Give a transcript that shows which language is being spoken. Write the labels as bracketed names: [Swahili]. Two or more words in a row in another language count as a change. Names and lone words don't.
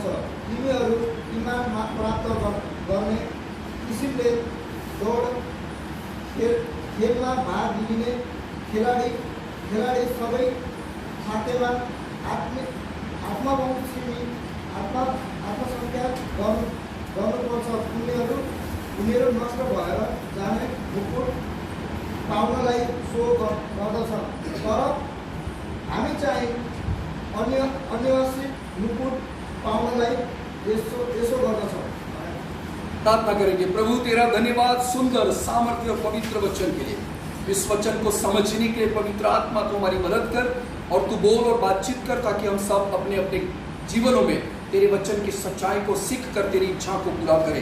[Nepali] तिमीहरू इमान प्राप्त गर्ने किसिमले दौड खेलमा भाग लिने खेलाडी सबै भाग्यवान आत्मसंख्या गर्नुपर्छ। उनीहरू नष्ट भएर जाने मुकुट पाउनलाई सो गर्दछन्, तर हामी चाहिँ अनिवार्य मुकुट पाउनलाई यसो गर्दछौँ। [Hindi] प्रार्थना करेंगे। प्रभु तेरा धन्यवाद सुंदर सामर्थ्य और पवित्र वचन के लिए। इस वचन को समझने के लिए पवित्र आत्मा तो हमारी मदद कर और तू बोल और बातचीत कर, ताकि हम सब अपने अपने जीवनों में तेरे वचन की सच्चाई को सीख कर तेरी इच्छा को पूरा करें।